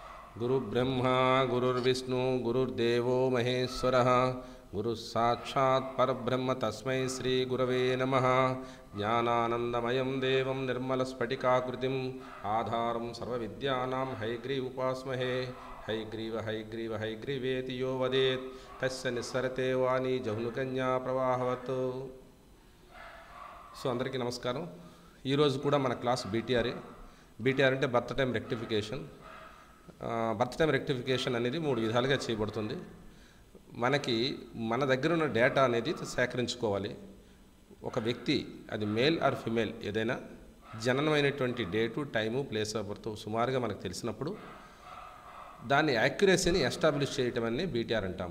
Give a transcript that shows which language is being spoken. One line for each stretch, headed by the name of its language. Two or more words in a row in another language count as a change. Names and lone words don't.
Sanskrit: गुरुब्रह्मा गुरुर्विष्णु गुरुर्देवो महेश्वरः गुरुः साक्षात् परब्रह्म तस्मै श्री गुरवे नमः। ज्ञानानन्दमयं देवं निर्मलस्फटिकाकृतिम् आधारं सर्वविद्यानां हयग्रीवोपास्महे। हयग्रीव हयग्रीव हयग्रीवेति यो वदेत् तस्य निस्सरते वाणी जहुनुकन्या प्रवाहवत्।
Telugu: సో అందరికీ నమస్కారం. ఈరోజు కూడా మన క్లాస్ బీటీఆర్ అంటే
English: birth time rectification. birth time rectification
Telugu: అనేది 3 విధాలుగా చేయబడుతుంది. మనకి మన దగ్గర ఉన్న డేటా అనేది సేకరించుకోవాలి. ఒక వ్యక్తి అది
English: male or female
Telugu: ఏదైనా జననమైనటువంటి డేటు టైము
English: place of birth
Telugu: సుమారుగా మనకు తెలిసినప్పుడు దాని యాక్యురసీని ఎస్టాబ్లిష్ చేయటం అని బీటీఆర్ అంటాము.